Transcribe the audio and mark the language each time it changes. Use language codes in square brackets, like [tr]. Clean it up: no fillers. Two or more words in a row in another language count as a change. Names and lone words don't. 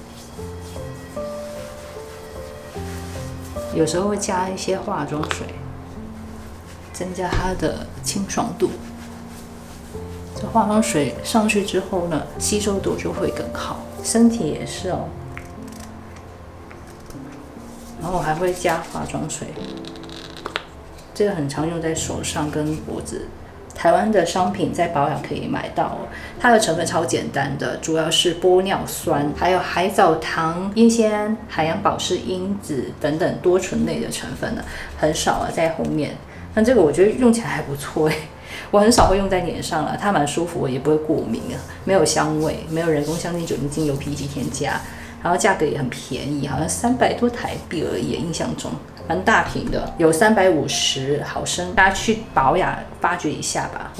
[zh] 有時候會加一些化妝水，增加它的清爽度。這化妝水上去之後呢，吸收度就會更好。身體也是哦。然後我還會加化妝水，這個很常用在手上跟脖子。台灣的商品在保養可以買到哦，它的成分超簡單的，主要是玻尿酸，還有海藻糖、烟酰胺、海洋保濕因子等等多醇類的成分呢，很少啊，在後面。但這個我覺得用起来還不錯哎。我很少會用在臉上了，它蠻舒服，也不會過敏啊，沒有香味，沒有人工香精、酒精、精油、PE 添加，然後價格也很便宜，好像300多台幣而已，印象中蠻大瓶的，有350毫升，大家去保養發掘一下吧。